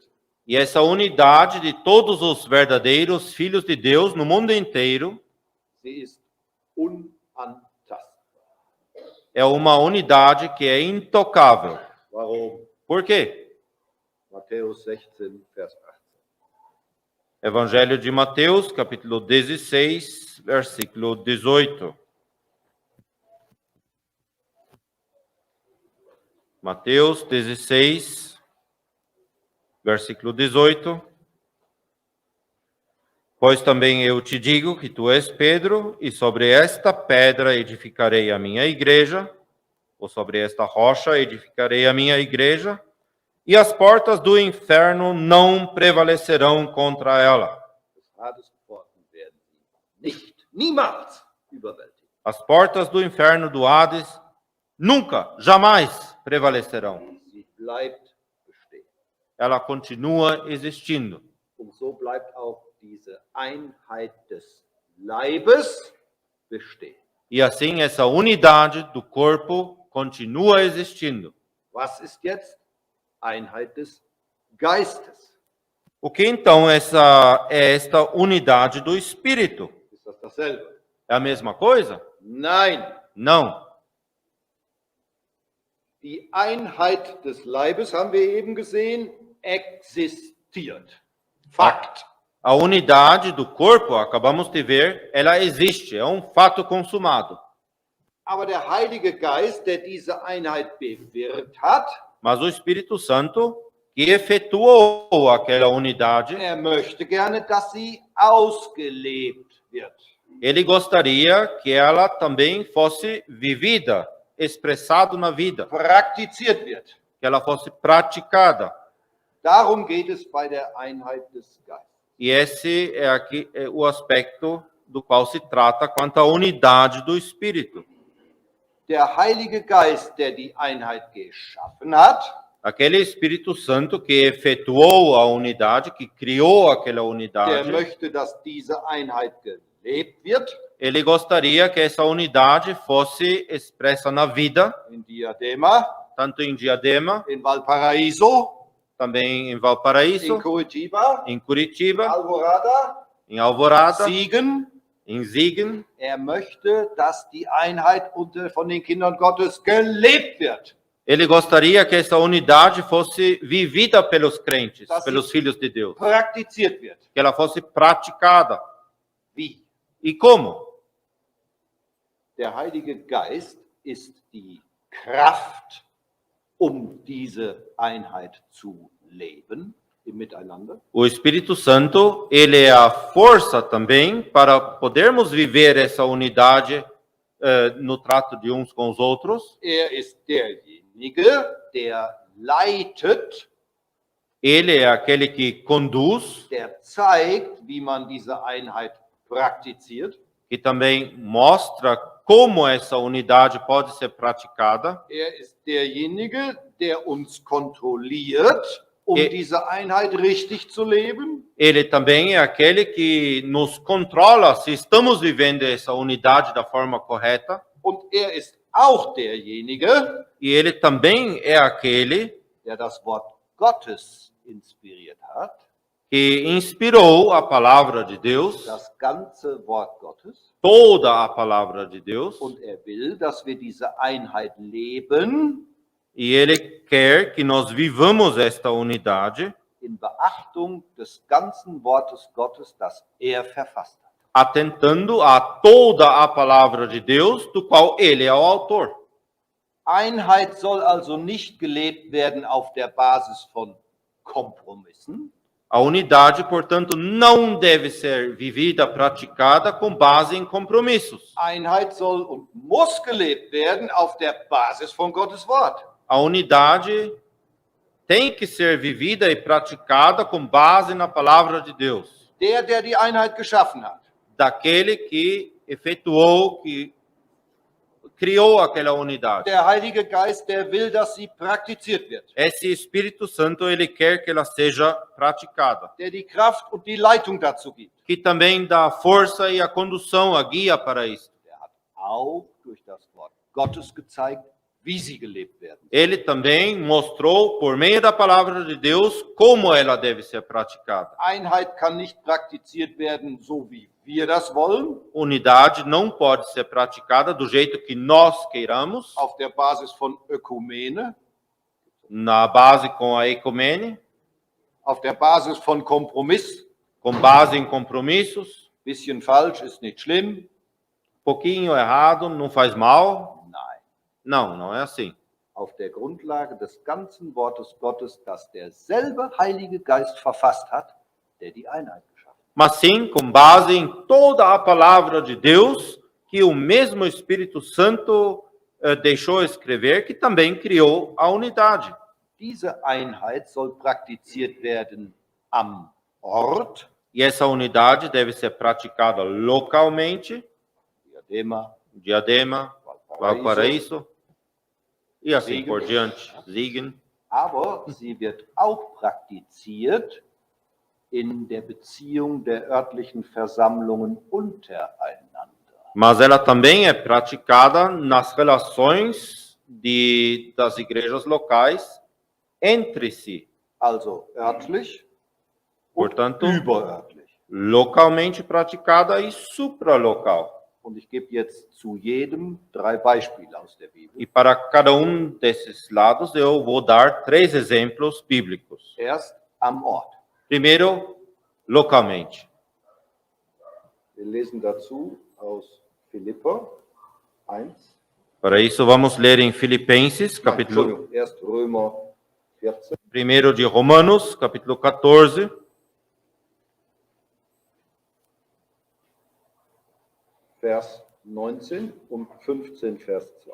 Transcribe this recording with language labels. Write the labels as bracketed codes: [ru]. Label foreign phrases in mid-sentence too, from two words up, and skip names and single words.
[pt] E essa unidade de todos os verdadeiros filhos de Deus no mundo inteiro [de] sie ist unantastbar. [pt] é uma unidade que é intocável. [de] Warum? [pt] Por quê? [de] Matthäus 16, Vers 18. [pt] Evangelho de Mateus, capítulo 16, versículo 18. Mateus 16, versículo 18. Pois também eu te digo que tu és Pedro, e sobre esta pedra edificarei a minha igreja, ou sobre esta rocha edificarei a minha igreja, e as portas do inferno não prevalecerão contra ela. [de] Des Hades Pforten werden sie niemals überwältigen. [pt] As portas do inferno do Hades nunca, jamais prevalecerão. [de] Sie bleibt bestehen. [pt] Ela continua existindo. [de] Und so bleibt auch diese Einheit des Leibes bestehen. [pt] E assim essa unidade do corpo continua existindo. [de] Was ist jetzt Einheit des Geistes? [pt] O que então é esta unidade do Espírito? [de] Ist das dasselbe? [pt] É a mesma coisa? [de] Nein. [pt] Não. [de] Die Einheit des Leibes, haben wir eben gesehen, existiert. Fakt. [pt] A unidade do corpo, acabamos de ver, ela existe, é um fato consumado. [de] Aber der Heilige Geist, der diese Einheit bewirkt hat, [pt] Mas o Espírito Santo, que efetuou aquela unidade, [de] möchte gerne, dass sie ausgelebt wird. [pt] ele gostaria que ela também fosse vivida, expressada na vida, [de] Praktiziert wird. [pt] que ela fosse praticada. [de] Darum geht es bei der Einheit des Geistes. [pt] E esse é aqui o aspecto do qual se trata quanto à unidade do Espírito. [de] Der Heilige Geist, der die Einheit geschaffen hat, [pt] aquele Espírito Santo que efetuou a unidade, que criou aquela [de] der [pt] unidade, [de] möchte, dass diese Einheit gelebt wird [pt] ele gostaria que essa unidade fosse expressa na vida, [de] in Diadema, [pt] tanto em Diadema, [de] in Valparaíso, [pt] também em [de] in [pt] Valparaíso, [de] Curitiba, [pt] em Curitiba, [de] Alvorada, [pt] em Alvorada, [de] Siegen. [pt] em Siegen. [de] Möchte, dass die Einheit von den Kindern Gottes gelebt wird. [pt] Ele gostaria que essa unidade fosse vivida pelos crentes, [de] Das [pt] pelos [de] ist- [pt] filhos de Deus, [de] Praktiziert wird. [pt] que ela fosse praticada. [de] Wie? [pt] E como? [de] Der Heilige Geist ist die Kraft, um diese Einheit zu leben im Miteinander. [pt] O Espírito Santo, ele é a força também para podermos viver essa unidade no trato de uns com os outros. [de] Ist derjenige, der leitet, [pt] Ele é aquele que conduz, [de] der zeigt, wie man diese Einheit praktiziert. [pt] que também mostra como essa unidade pode ser praticada. [de] Ist derjenige, der uns kontrolliert, diese Einheit richtig zu leben. [pt] Ele também é aquele que nos controla se estamos vivendo essa unidade da forma correta. [de] Und ist auch derjenige, [pt] E ele também é aquele [de] der das Wort Gottes inspiriert hat, [pt] que inspirou a palavra de Deus, [de] das ganze Wort Gottes. [pt] toda a palavra de Deus. [de] Und will, dass wir diese Einheit leben, [pt] E ele quer que nós vivamos esta unidade, [de] in Beachtung des ganzen Wortes Gottes, das verfasst hat. [pt] atentando a toda a palavra de Deus, do qual ele é o autor. [de] Einheit soll also nicht gelebt werden auf der Basis von Kompromissen, [pt] A unidade, portanto, não deve ser vivida, praticada com base em compromissos. [de] Einheit soll und muss gelebt werden auf der Basis von Gottes Wort. [pt] A unidade tem que ser vivida e praticada com base na palavra de Deus, [de] Der die Einheit geschaffen hat, [pt] daquele que efetuou, que criou aquela unidade. [de] der Heilige Geist, der will, dass sie praktiziert wird, [pt] Esse Espírito Santo, ele quer que ela seja praticada, [de] der die Kraft und die Leitung dazu gibt. [pt] que também dá a força e a condução, a guia para isso. [de] Der hat auch durch das Wort Gottes gezeigt, wie sie gelebt werden. [pt] Ele também mostrou, por meio da palavra de Deus, como ela deve ser praticada. [de] Einheit kann nicht praktiziert werden, so wie wir das wollen, [pt] Unidade não pode ser praticada do jeito que nós queiramos, [de] auf der Basis von Ökumene, [pt] na base com a ecumene, [de] auf der Basis von Kompromiss. [pt] com base em compromissos. [de] Bisschen falsch ist nicht schlimm. [pt] Pouquinho errado, não faz mal. [de] Nein. [pt] Não, não é assim. [de] Auf der Grundlage des ganzen Wortes Gottes, das derselbe Heilige Geist verfasst hat, der die Einheit geschaffen hat. [pt] Mas sim com base em toda a palavra de Deus, que o mesmo Espírito Santo deixou escrever, que também criou a unidade. [de] Diese Einheit soll praktiziert werden am Ort, [pt] E essa unidade deve ser praticada localmente, [de] Diadema, [pt] Diadema, Valparaíso, e assim [de] Siegen. [pt] por diante, [de] Siegen. aber sie wird auch praktiziert in der Beziehung der örtlichen Versammlungen untereinander. [pt] Mas ela também é praticada nas relações das igrejas locais entre si. [de] Also örtlich [pt] Portanto, [de] überörtlich. [pt] localmente praticada e supralocal. [de] Und ich gebe jetzt zu jedem 3 Beispiele aus der Bibel. [pt] E para cada desses lados eu vou dar 3 exemplos bíblicos. [de] Erst am Ort. [pt] Primeiro, localmente. [de] Wir lesen dazu aus Philipper 1. [pt] Para isso vamos ler em Filipenses, capítulo [de] Entschuldigung, erst Römer 14. [pt] 1 de Romanos, capítulo 14, [de] Vers 19 und 15, Vers 2.